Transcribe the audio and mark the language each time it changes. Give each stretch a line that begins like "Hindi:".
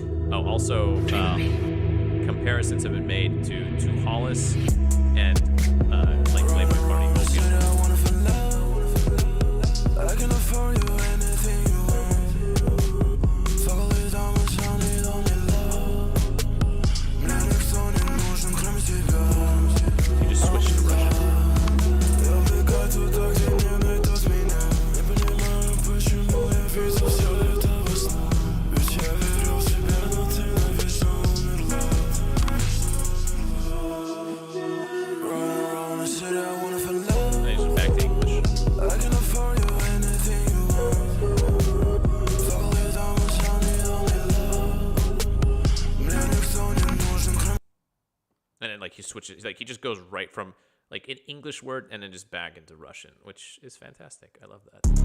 English: Oh, also, comparisons have been made to Hollis and like Playboy Cardi. I can afford you anything you want. Follow it down, much I need only love.
Russian: Мне никто не нужен, кроме тебя.
English: You just switch to Russian.
Russian: Я бегаю туда, где не найдут меня. Не понимаю, почему я вижу все это во снах. Ведь я верил в тебя, но ты навечно умерла.
English: Run around the city, I wanna feel love. Nice, back to English. I can afford you anything you want. Follow it down, much I need only love.
Russian: Мне никто не нужен, кроме.
English: And then like he switches, like he just goes right from like an English word and then just back into Russian, which is fantastic. I love that.